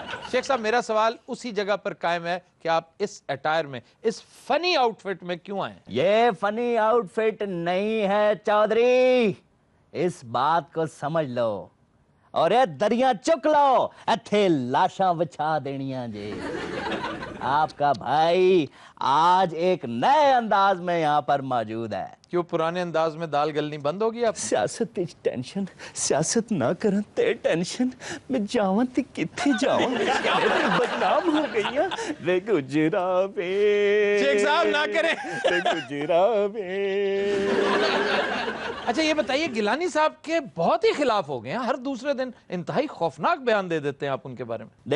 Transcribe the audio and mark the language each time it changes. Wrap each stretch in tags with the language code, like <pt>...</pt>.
<ur>شیخ صاحب، میرا سوال اسی جگہ پر قائم ہے کہ آپ اس اٹائر میں، اس فنی آؤٹ فٹ میں کیوں آئے ہیں؟ یہ فنی آؤٹ فٹ نہیں ہے چودھری، اس بات کو سمجھ لو اور یہ دریا چک لو.</ur> <pa>ایتھے لاشاں وچھا دینیاں جے.</pa> <ur>آپ کا بھائی آج ایک نئے انداز میں یہاں پر موجود ہے. کیوں پرانے انداز میں دال گلنی بند ہوگی آپ؟</ur> <pa>سیاست ٹینشن، سیاست نہ کرن تے ٹینشن. میں جاواں تے کتھے جاواں؟ بدنام ہو گئی ہیں. وے گجرا وے</pa> <ur>شیخ صاحب نہ کریں.</ur> <pa>وے گجرا وے.</pa> <ur>اچھا یہ بتائیے، گیلانی صاحب کے بہت ہی خلاف ہو گئے ہیں، ہر دوسرے دن انتہائی خوفناک بیان دے دیتے ہیں آپ ان کے بارے میں.</ur>